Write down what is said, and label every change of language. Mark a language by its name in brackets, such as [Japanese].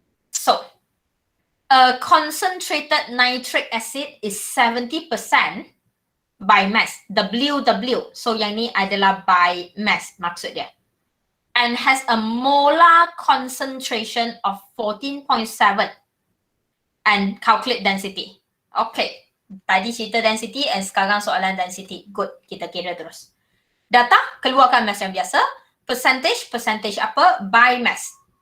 [English] So, concentrated nitric acid is 70% by mass, WW. [Malay] So yang ni adalah by mass maksud dia. [English] And has a molar concentration of 14.7 and calculate density. [Malay] Okay. Tadi cerita density and sekarang soalan density. Good. Kita kira terus. Data, keluarkan mass yang biasa. Percentage apa? By mass.